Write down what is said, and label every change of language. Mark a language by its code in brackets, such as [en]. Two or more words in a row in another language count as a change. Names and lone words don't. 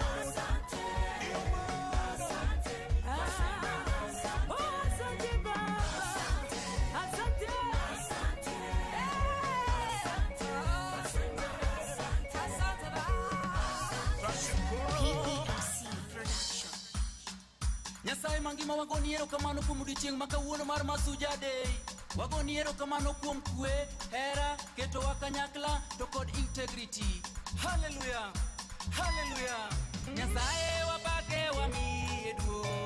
[sw] Ndio maana Asante baba, asante, asante baba. [en] PPMC Production. [luo] Nyasaye mangima wagoni erokamano kuom odiochieng' ma kawuono mar Masuja Day. Wagoni erokamano kuom kwe, hera, ketowa kanyakla to kod integrity. Hallelujah, hallelujah. Nyasaye wapake wamiye duong'.